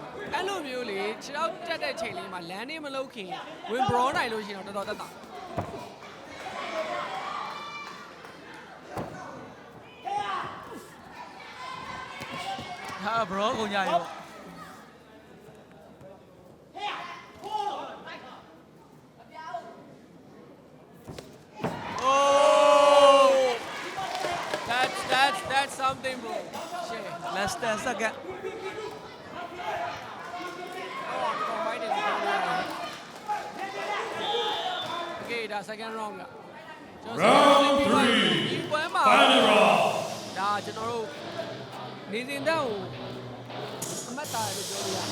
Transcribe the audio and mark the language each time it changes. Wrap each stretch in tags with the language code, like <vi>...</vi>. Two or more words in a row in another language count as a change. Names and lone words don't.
<my>အဲ့လိုမျိုးလေခြေတော့တက်တဲ့ချိန်လေးမှာ landing မလုပ်ခင်ဝင် brawl နိုင်လို့ရှိရင်တော့တော်တော်တက်တာ ဟာ bro ကုန်ကြပြီပေါ့โอ้</my> <en>that's something bro shit less than second</en> <my>တော့မိုက်တယ်ပြောလို့ရတယ် Okay ဒါ second round က</my> <en>Round 3</en> <my>ဒီပွဲမှာ</my> <en>Final round</en> <my>ဒါကျွန်တော်တို့နေစဉ်တန်းကိုအမှတ်တာလို့ပြောလို့ရတယ်</my>